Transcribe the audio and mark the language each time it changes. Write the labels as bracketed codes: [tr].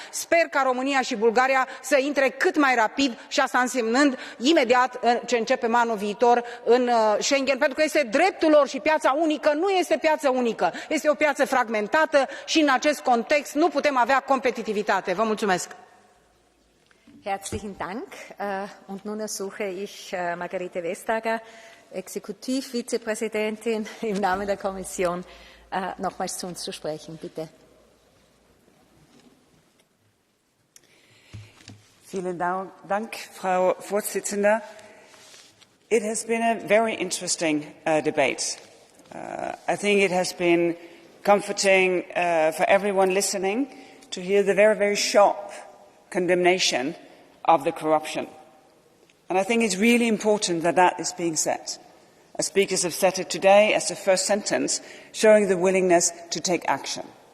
[ro] Sper ca România și Bulgaria să intre cât mai rapid, și asta însemnând imediat ce începem anul viitor în Schengen, pentru că este dreptul lor și piața unică nu este piață unică, este o piață fragmentată și în acest context nu putem avea competitivitate. Vă mulțumesc! [de] Herzlichen Dank. Und nun ersuche ich Margarete Vestager, Exekutiv-Vizepräsidentin im Namen der Kommission, nochmals zu uns zu sprechen. Bitte. Vielen Dank, Frau Vorsitzende. [en] It has been a very interesting debate. I think it has been comforting for everyone listening to hear the very, very sharp condemnation of the corruption. And I think it's really important that that is being said. As speakers have said it today as the first sentence, showing the willingness to take action.